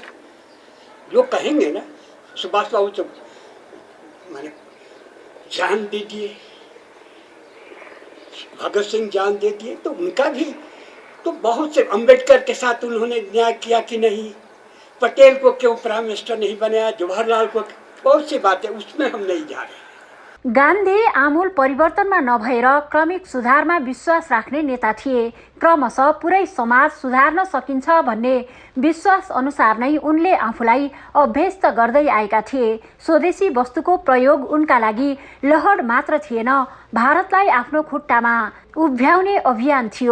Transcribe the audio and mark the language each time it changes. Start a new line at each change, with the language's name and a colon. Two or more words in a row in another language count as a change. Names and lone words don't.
Hindi: लोग कहेंगे ना, सुभाष बाबू तो मैंने जान दे दिए, भगत सिंह जान दे दिए, तो उनका भी तो बहुत से, अंबेडकर के साथ उन्होंने न्याय किया कि नहीं? पटेल को क्यों प्राइम मिनिस्टर नहीं बनाया? जवाहरलाल को, बहुत सी बातें, उसमें हम नहीं जा रहे।
Nepali: गान्धी आमूल परिवर्तनमा नभएर क्रमिक सुधारमा विश्वास राख्ने नेता थिए। क्रमशः पुरै समाज सुधार्न सकिन्छ भन्ने विश्वास अनुसार नै उनले आफूलाई अभ्यस्त गर्दै आएका थिए। स्वदेशी वस्तुको प्रयोग उनका लागि लहर मात्र थिएन, भारतलाई आफ्नो खुट्टामा उभ्याउने अभियान थियो।